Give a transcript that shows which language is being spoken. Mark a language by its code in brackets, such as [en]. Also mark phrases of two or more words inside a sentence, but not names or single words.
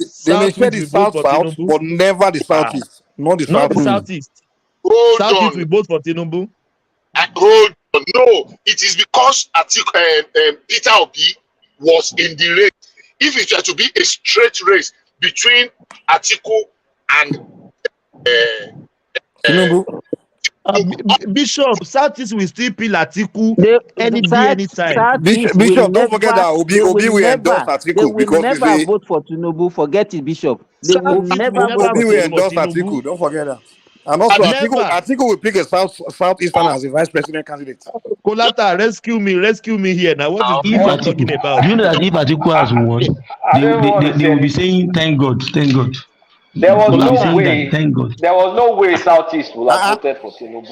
[en] They may share the south, but never the southeast. Not the southeast. Not the southeast. Southeast will vote for Tinubu. Hold on. No, it is because Peter Obi was in the race. If it were to be a straight race between Atiku and Tinubu. Bishop, Southeast will still peel Atiku anytime. Bishop, don't forget that Obi will endorse Atiku. They will never vote for Tinubu. Forget it, Bishop. They will never vote for Obi will endorse Atiku. Don't forget that. And also, Atiku will pick a southeastern as a vice president candidate. Kolata, rescue me here. Now, what is this one talking about? You know that if Atiku has won, they will be saying, thank God. There was no way. There was no way Southeast would have voted for Tinubu.